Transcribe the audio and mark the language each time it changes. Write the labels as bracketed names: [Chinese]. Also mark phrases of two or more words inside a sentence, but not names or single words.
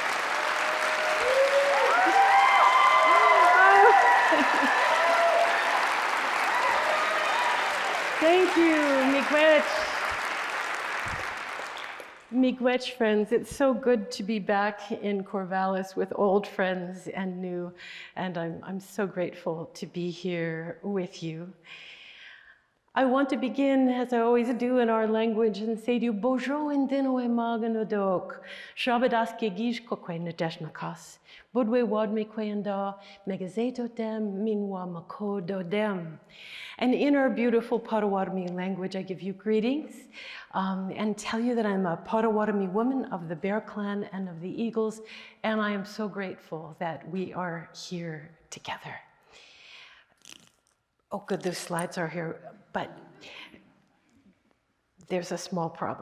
[English] Thank you, Miigwech friends. It's so good to be back in Corvallis with old friends and new, and I'm so grateful to be here with you. I want to begin, as I always do in our language, and say to you, [Potawatomi] Bojo indino e maganodok, Shabadas kegish kokwe nadeshnakas, Budwe wadme kwenda, Megazeto dem, Minwa makodo dem. [English] And in our beautiful Potawatomi language, I give you greetings and tell you that I'm a Potawatomi woman of the Bear Clan and of the Eagles, and I am so grateful that we are here together. Oh, good, those slides are here, but there's a small problem.